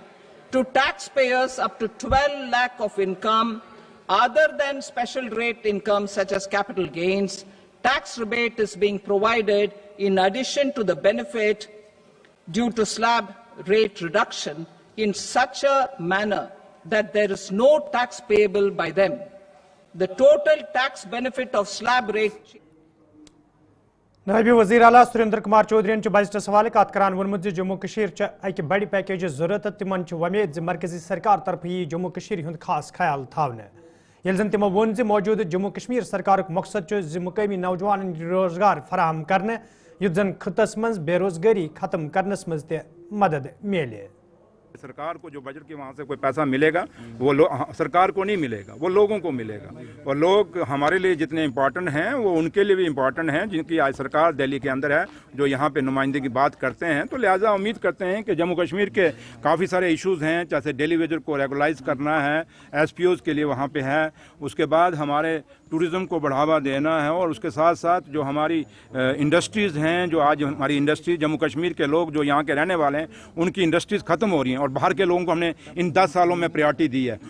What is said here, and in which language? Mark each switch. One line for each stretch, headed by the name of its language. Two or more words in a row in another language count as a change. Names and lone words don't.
English: To taxpayers up to 12 lakh of income other than special rate income such as capital gains, tax rebate is being provided in addition to the benefit due to slab rate reduction in such a manner that there is no tax payable by them. The total tax benefit of slab rate.
Kashmiri: नायब वजीर आला सुरेंद्र कुमार चौधरी बजटस हवाले कत करान वोनमुत जम्मू कशीर अक बड़ पैकेज जरूरत तिमन वमेद मरकजी सरकार तरफ यी जम्मू कशीर हुंद खास ख्याल थावने। यल जन तिमो वोन मौजूद जम्मू कश्मीर सरकार मकसद मुकामी नौजवान रोजगार फराहम करने युत जन खितस मज बेरोजगारी खत्म करनस मज ते मदद मिले।
Hindi: सरकार को जो बजट के वहाँ से कोई पैसा मिलेगा वो सरकार को नहीं मिलेगा, वो लोगों को मिलेगा। और लोग हमारे लिए जितने इम्पोर्टेंट हैं वो उनके लिए भी इम्पोर्टेंट हैं, जिनकी आज सरकार दिल्ली के अंदर है, जो यहाँ पे नुमाइंदगी की बात करते हैं। तो लिहाजा उम्मीद करते हैं कि जम्मू कश्मीर के काफ़ी सारे इशूज़ हैं, जैसे
English: daily wager
Hindi: को रेगुलाइज करना है, SPOs के लिए वहाँ पे है, उसके बाद हमारे टूरिज़्म को बढ़ावा देना है, और उसके साथ साथ जो हमारी इंडस्ट्रीज़ हैं, जो आज हमारी इंडस्ट्री जम्मू कश्मीर के लोग जो यहाँ के रहने वाले हैं उनकी इंडस्ट्रीज़ ख़त्म हो रही हैं, और बाहर के लोगों को हमने इन 10 सालों में प्रायोरिटी दी है।